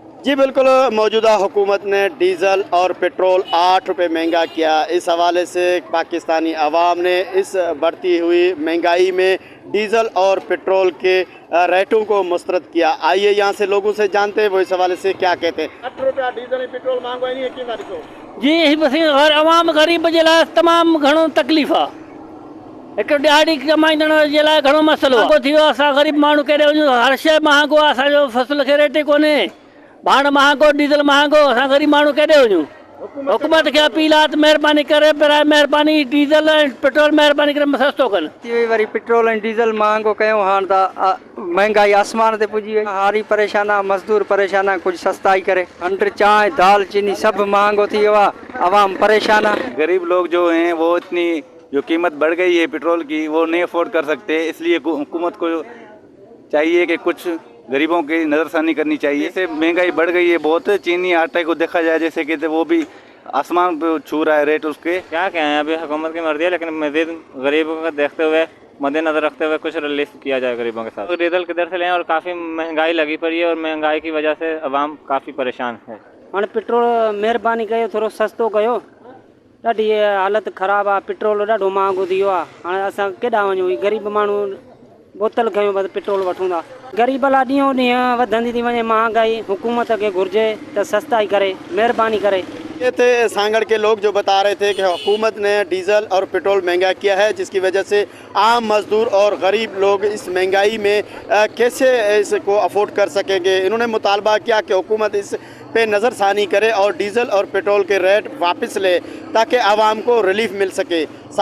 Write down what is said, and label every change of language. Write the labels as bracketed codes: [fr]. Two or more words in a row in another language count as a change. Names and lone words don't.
[ur] جی بالکل، موجودہ حکومت نے ڈیزل اور پیٹرول 8 روپے مہنگا کیا. اس حوالے سے پاکستانی عوام نے اس بڑھتی ہوئی مہنگائی میں ڈیزل اور پیٹرول کے ریٹوں کو مسترد کیا. آئیے یہاں سے لوگوں سے جانتے ہیں وہ اس حوالے سے کیا کہتے ہیں. [sd] 8 रुपया डीज़ल ऐं पेट्रोल महांगो नहीं है जी बस अवाम ग़रीब जे लाइ तमामु घणो तकलीफ़ आहे। हिकु ॾियारी कमाईंदड़ जे लाइ घणो मसइलो आहे थी वियो। असां ग़रीब माण्हू केॾे वञूं, हर शइ महांगो आहे, असांजो फसल खे रेट ई कोन्हे। भाण महांगो, डीज़ल महांगो, असां ग़रीब माण्हू केॾे वञूं। हुकूमत खे अपील आहे त महिरबानी करे महिरबानी डीज़ल ऐं पेट्रोल महिरबानी करे सस्तो कनि। थी वई वरी पेट्रोल ऐं डीज़ल महांगो कयूं, हाणे त महांगाई आसमान ते पुॼी वई। हारी परेशान आहे, मज़दूर परेशान आहे, कुझु सस्ताई करे। खंडु, चांहि, दाल, चीनी सभु महांगो थी वियो आहे, अवाम परेशान आहे। [ur] غریب لوگ جو ہیں وہ اتنی جو قیمت بڑھ گئی ہے پیٹرول کی وہ نہیں افورڈ کر سکتے، اس لیے حکومت کو چاہیے کہ کچھ غریبوں کی نظرثانی کرنی چاہیے. جیسے مہنگائی بڑھ گئی ہے بہت، چینی آٹے کو دیکھا جائے جیسے کہ وہ بھی آسمان پہ چھو رہا ہے ریٹ اس کے. کیا کہیں، ابھی حکومت کی مرضی ہے، لیکن مزید غریبوں کو دیکھتے ہوئے مدنظر رکھتے ہوئے کچھ ریلیف کیا جائے غریبوں کے ساتھ. ڈیزل کدھر سے لیں، اور کافی مہنگائی لگی پڑی ہے اور مہنگائی کی وجہ سے عوام کافی پریشان ہے. [sd] हाँ पेट्रोल महिरबानी कयो, थोड़ो सस्तो कयो। ॾाढी हालत ख़राबु आहे, पेट्रोल ॾाढो महांगो थी वियो आहे। हाणे असां केॾां वञूं, गरीब माण्हू बोतल खयूं बसि पेट्रोल वठूं था। गरीब लाइ ॾींहों ॾींहुं वधंदी थी वञे महांगाई। हुकूमत खे घुर्जे त सस्ताई करे, महिरबानी करे। [ur] یہ تھے سانگھڑ کے لوگ جو بتا رہے تھے کہ حکومت نے ڈیزل اور پیٹرول مہنگا کیا ہے، جس کی وجہ سے عام مزدور اور غریب لوگ اس مہنگائی میں کیسے اس کو افورڈ کر سکیں گے. انہوں نے مطالبہ کیا کہ حکومت اس پہ نظرثانی کرے اور ڈیزل اور پیٹرول کے ریٹ واپس لے تاکہ عوام کو ریلیف مل سکے.